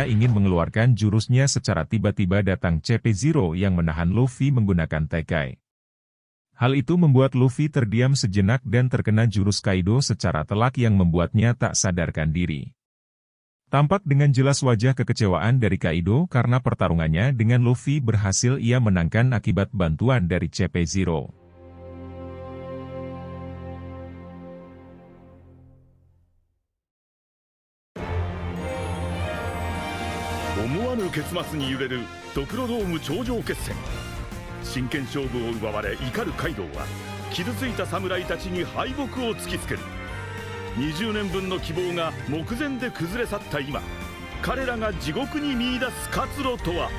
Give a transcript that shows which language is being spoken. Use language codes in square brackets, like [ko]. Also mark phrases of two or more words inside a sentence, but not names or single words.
[id] ingin mengeluarkan jurusnya secara tiba-tiba datang CP0 yang menahan Luffy menggunakan Tekai. Hal itu membuat Luffy terdiam sejenak dan terkena jurus Kaido secara telak yang membuatnya tak sadarkan diri. Tampak dengan jelas wajah kekecewaan dari Kaido karena pertarungannya dengan Luffy berhasil ia menangkan akibat bantuan dari CP0. [ja] 真剣勝負を奪われ怒るカイドウは傷ついた侍たちに敗北を突きつける。20年分の希望が目前で崩れ去った今、彼らが地獄に見出す活路とは。